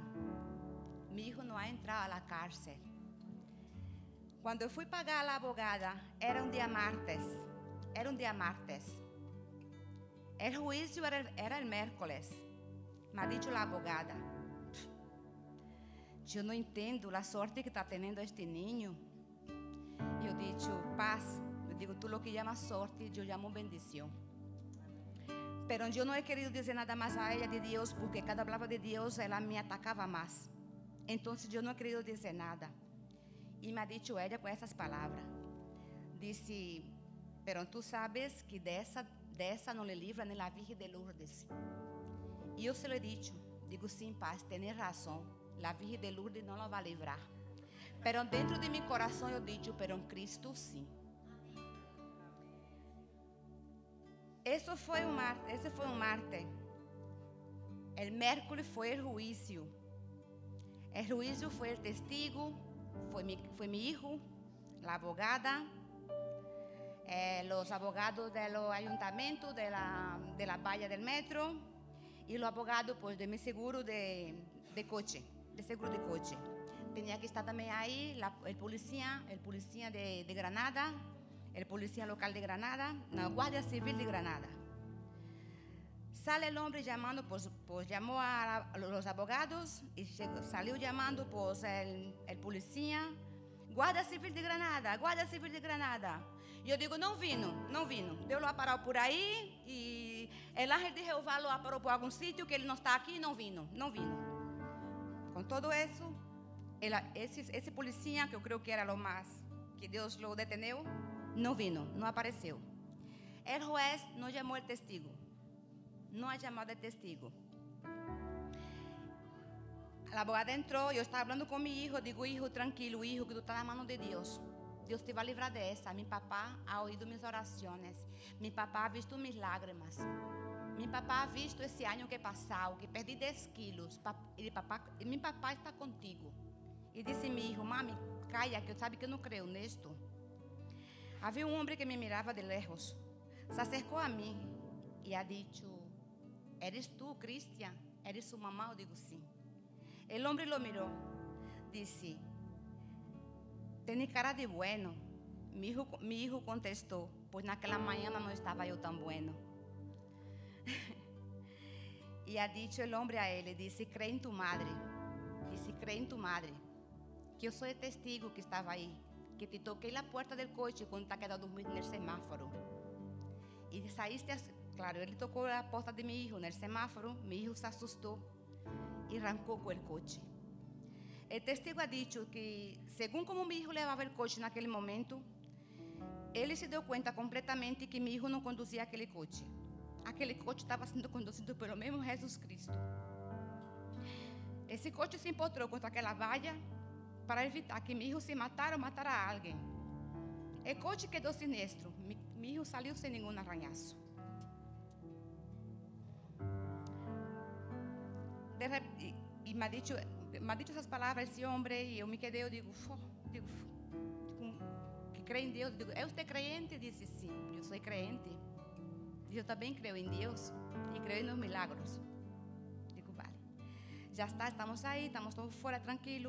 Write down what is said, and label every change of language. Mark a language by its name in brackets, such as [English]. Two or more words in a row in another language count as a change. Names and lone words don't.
[Portuguese] Meu filho não vai entrar na cárcere. Quando eu fui pagar a abogada, era um dia martes. O juízo era o miércoles. Mas disse a abogada, eu não entendo a sorte que está tendo [Spanish] este niño. [Portuguese] Eu disse, paz. Eu digo, [Spanish] tu lo que llamas [Portuguese] sorte, eu llamo bendição. Pero eu não [Spanish] he querido [Portuguese] dizer nada mais a ela de Deus, porque cada palavra de Deus, ela me atacava mais. Então, eu não [Spanish] he querido [Portuguese] dizer nada. E me [Spanish] ha dicho [Portuguese] ela com essas palavras. Disse, [Spanish] pero tu sabes que [Portuguese] dessa não lhe livra nem a Virgem de Lourdes. E eu [Spanish] se lo he dicho, digo, [Portuguese] sim, paz, tens razão. A Virgem de Lourdes não la vai livrar. Pero dentro de meu coração eu digo, pero em Cristo sim. Esse foi um martes. [Spanish] El miércoles [Portuguese] foi o juízo. [Spanish] El [Portuguese] juízo foi o testigo, foi meu filho, a abogada, os abogados do ayuntamiento, [Spanish] de la valla del metro, y los abogados pues, de mi seguro de coche, de seguro de coche. Tenía que estar también ahí el policía de Granada, el policía local de Granada, la Guardia Civil de Granada. Sale el hombre llamando, pues llamó a los abogados y salió llamando pues el policía. Guarda Civil de Granada, Guarda Civil de Granada. [Portuguese] E eu digo, não vino. Deus lo parou por aí e o ángel de Jeová lo parou por algum sítio que ele não está aqui, não vino. Com todo isso, esse policía, que eu creio que era lo mais, que Deus lo deteneu, não vino, não apareceu. [Spanish] El juez [Portuguese] não chamou o testigo. Não ha chamado o testigo. A abogada entrou, eu estava falando com meu hijo, digo, hijo, tranquilo, hijo, que [Spanish] tu estás [Portuguese] na mão de Deus. Deus te vai livrar dessa. [Spanish] Mi papá ha oído mis orações. Mi papá ha visto mis lágrimas. Mi papá ha visto [Portuguese] esse ano que passou, que perdi 10 quilos. E [Spanish] mi papá está contigo. [Portuguese] E disse meu hijo, [Spanish] mami, calla, [Portuguese] que eu sabe que eu não creio nisto. Havia um homem que me mirava [Spanish] de lejos. [Portuguese] Se acercou a mim e [Spanish] ha dicho, ¿eres tú, Cristian? ¿Eres su mamá? [Portuguese] Eu digo, sim. [Spanish] El hombre lo miró, [Portuguese] disse, tem cara de bueno. [Spanish] Mi hijo [Portuguese] contestou, pois naquela manhã não estava eu tão bueno. E [Spanish] ha dicho el hombre [Portuguese] a ele, disse, [Spanish] cree em tu madre. Disse, cree em tu madre. [Portuguese] Que eu sou o testigo que estava aí. Que te toquei na porta do coche quando está quedado dormindo no semáforo. E saíste, claro, ele tocou a porta de meu hijo no semáforo. Meu hijo se assustou e arrancou com o coche. O testigo [Spanish] ha dicho [Portuguese] que, [Spanish] según como mi hijo [Portuguese] levava o coche naquele momento, ele se deu conta completamente que meu hijo não conduzia aquele coche. Aquele coche estava sendo conduzido pelo mesmo Jesus Cristo. Esse coche se empotrou contra aquela valla para evitar que meu hijo se matara ou matara a alguém. O coche quedou sinistro. Meu hijo saiu sem nenhum arranhaço. E me [Spanish] ha dicho [Portuguese] essas palavras esse homem e eu me quedei, eu digo, que crê em Deus. Digo, é você crente? Disse, sim, eu sou crente. E eu também creio em Deus e creio nos milagros. Digo, vale. Já está, estamos aí, estamos todos fora, tranquilo.